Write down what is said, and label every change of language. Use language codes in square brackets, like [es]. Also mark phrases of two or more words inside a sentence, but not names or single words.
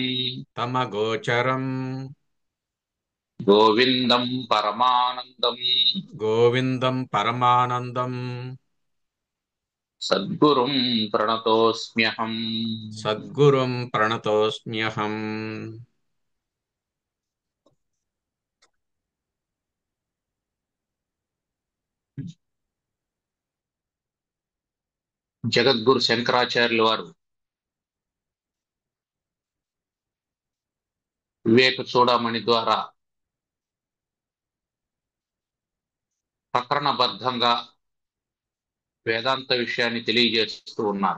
[sa] तमगोचरम् गोविन्दं परमानन्दम् गोविन्दं परमानन्दम् सद्गुरुं प्रणतोऽस्म्यहम्। सद्गुरुं प्रणतोऽस्म्यहम्। [te] జగద్గురు శంకరాచార్యుల వారు వివేక చూడమణి ద్వారా ప్రకరణబద్ధంగా వేదాంత విషయాన్ని తెలియజేస్తూ ఉన్నారు.